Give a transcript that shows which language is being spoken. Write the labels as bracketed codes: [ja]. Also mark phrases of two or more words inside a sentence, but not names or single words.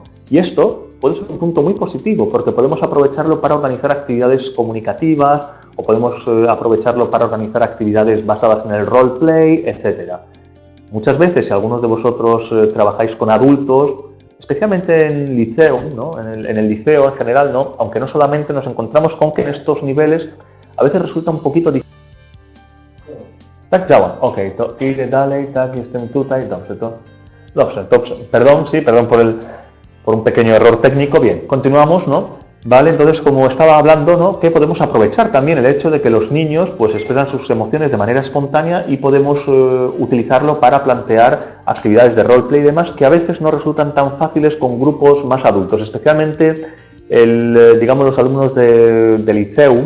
[es] Y esto puede ser un punto muy positivo porque podemos aprovecharlo para organizar actividades comunicativas o podemos aprovecharlo para organizar actividades basadas en el roleplay, etc. Muchas veces, si algunos de vosotros trabajáis con adultos, especialmente en liceo, ¿no? en el liceo en general, ¿no? Aunque no solamente nos encontramos con que en estos niveles a veces resulta un poquito difícil. [pl] Tak działa. Okej, to idę dalej, tak, jestem tutaj, dobrze, to... Dobrze, [es] perdón por un pequeño error técnico. Bien, continuamos, ¿no? Vale, entonces, como estaba hablando, ¿no? Que podemos aprovechar también el hecho de que los niños, pues, expresan sus emociones de manera espontánea y podemos utilizarlo para plantear actividades de roleplay y demás que a veces no resultan tan fáciles con grupos más adultos, especialmente, digamos, los alumnos de Liceum.